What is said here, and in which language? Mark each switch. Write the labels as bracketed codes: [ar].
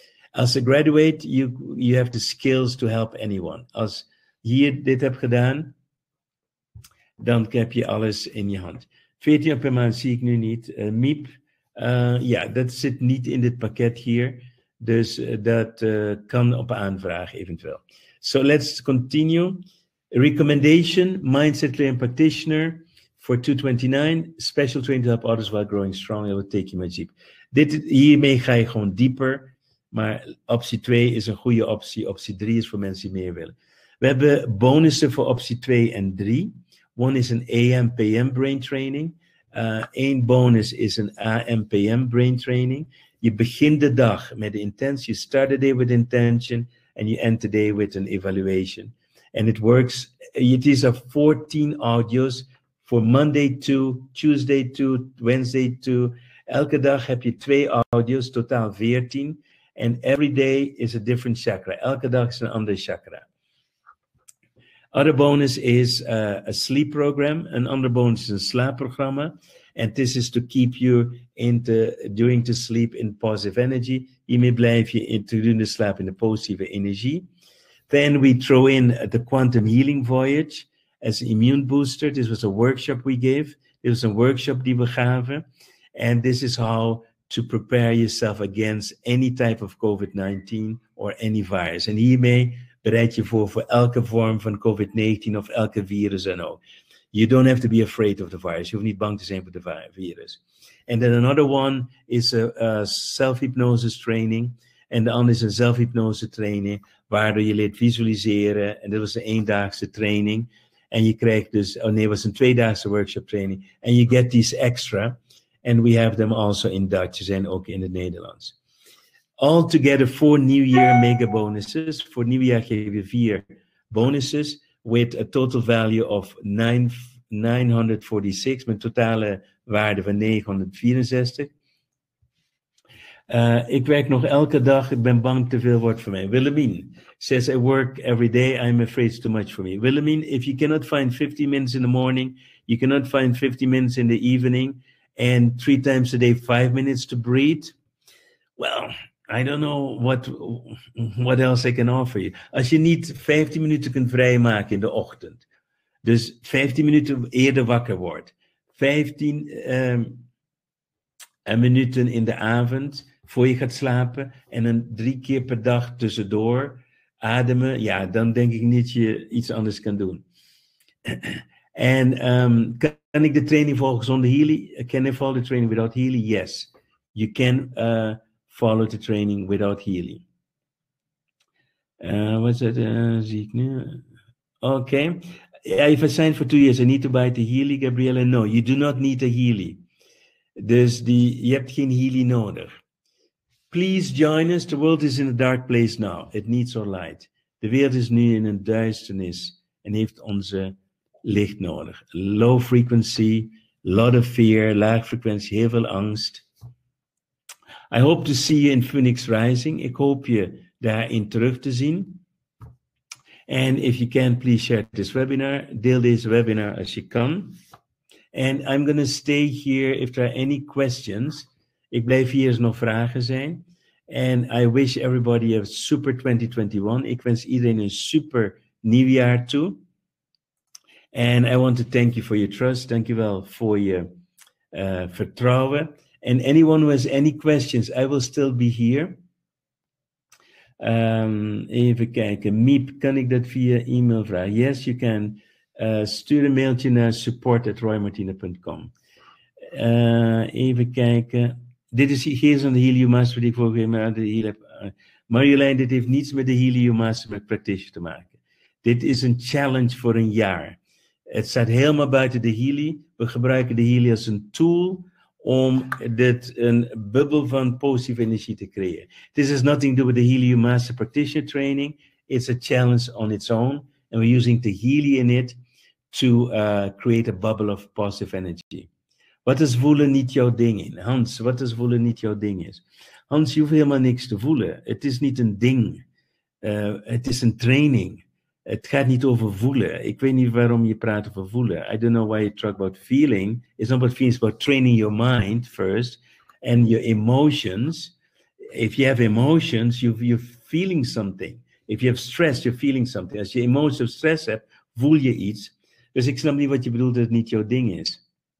[en] As a graduate, you have the skills to help anyone. [nl] Als je dit hebt gedaan, dan heb je alles in je hand. 14 per maand zie ik nu niet. MIEP, ja, dat zit niet in dit pakket hier. Dus dat kan op aanvraag eventueel. [en] So let's continue. Recommendation, Mindset Clearing Practitioner for $229. Special training to help others while growing strong. It will take you much deep. [nl] Hiermee ga je gewoon dieper. Maar optie 2 is een goede optie. Optie 3 is voor mensen die meer willen. We hebben bonussen voor optie 2 en 3. [en] One is [nl] een AM-PM brain training. Eén bonus is een AM-PM brain training. Je begint de dag met de intentie. [en] You start the day with intention. And you end the day with an evaluation. And it works. It is 14 audios for Monday 2, Tuesday 2, Wednesday 2. [nl] Elke dag heb je 2 audios, totaal 14. [en] And every day is a different chakra. [nl] Elke dag is een ander chakra. [en] Other bonus is a sleep program. [nl] Een ander bonus is een slaapprogramma. [en] And this is to keep you during the sleep in positive energy. [nl] Hiermee blijf je gedurende de slaap in de positieve energie. [en] Then we throw in the quantum healing voyage as an immune booster. This was a workshop we gave. It was a workshop [nl] die we gaven. [en] And this is how to prepare yourself against any type of COVID-19 or any virus. [nl] En hiermee bereid je voor elke vorm van COVID-19 of elke virus dan ook. [en] You don't have to be afraid of the virus. [nl] Je hoeft niet bang te zijn voor de virus. [en] And then another one is a self-hypnosis training. [nl] En de andere is een zelfhypnose training, waardoor je leert visualiseren. En dat was een 1-daagse training. En je krijgt dus, het was een 2-daagse workshop training. [en] En you get these extra. And we have them also in Dutch [nl] en ook in het Nederlands. [en] Altogether 4 New Year mega bonuses. [nl] Voor nieuwjaar geef je 4 bonuses [en] with a total value of 946, [nl] met totale waarde van 964. Ik werk nog elke dag, ik ben bang te veel wordt voor mij. [en] Willemien says, I work every day, I'm afraid it's too much for me. Willemien, if you cannot find 50 minutes in the morning, you cannot find 50 minutes in the evening, and 3 times a day, 5 minutes to breathe, well, I don't know what else I can offer you. [nl] Als je niet 15 minuten kunt vrijmaken in de ochtend, dus 15 minuten eerder wakker wordt, 15 minuten in de avond voor je gaat slapen en dan 3 keer per dag tussendoor ademen, ja, dan denk ik niet dat je iets anders kan doen. En kan ik de training volgen zonder Healy? [en] Can I follow the training without Healy? Yes, you can follow the training without Healy. What's that? [nl] Zie ik nu? [en] Okay. If I signed for 2 years, I need to buy the Healy, Gabriella? No, you do not need a Healy. [nl] Dus je hebt geen Healy nodig. [en] Please join us. The world is in a dark place now. It needs our light. [nl] De wereld is nu in een duisternis en heeft onze licht nodig. [en] Low frequency, lot of fear, [nl] laag frequentie, heel veel angst. [en] I hope to see you in Phoenix Rising. [nl] Ik hoop je daarin terug te zien. [en] And if you can, please share this webinar. [nl] Deel deze webinar als je kan. [en] And I'm going to stay here if there are any questions. [nl] Ik blijf hier als er nog vragen zijn. [en] And I wish everybody a super 2021. [nl] Ik wens iedereen een super nieuwjaar toe. [en] And I want to thank you for your trust. [nl] Dank je wel voor je vertrouwen. [en] And anyone who has any questions, I will still be here. [nl] Even kijken. Miep, kan ik dat via e-mail vragen? [en] Yes, you can. [nl] Stuur een mailtje naar support@roymartina.com. Even kijken. Dit is geen van de Helium Master die ik vorige keer heb. Marjolein, dit heeft niets met de Helium Master met Practitioner te maken. Dit is een challenge voor een jaar. Het staat helemaal buiten de Healy. We gebruiken de Healy als een tool om een bubbel van positieve energie te creëren. [en] This has nothing to do with the Healy Master Practitioner training. It's a challenge on its own. And we're using the Healy in it to create a bubble of positive energy. [nl] Wat is voelen niet jouw ding in? Hans, wat is voelen niet jouw ding is? Hans, je hoeft helemaal niks te voelen. Het is niet een ding. Het is een training. Het gaat niet over voelen. Ik weet niet waarom je praat over voelen. [en] I don't know why you talk about feeling. It's not about feelings, it's about training your mind first and your emotions. If you have emotions, you're feeling something. If you have stress, you're feeling something. [nl] Als je emoties of stress hebt, voel je iets. Dus ik snap niet wat je bedoelt dat het niet jouw ding is.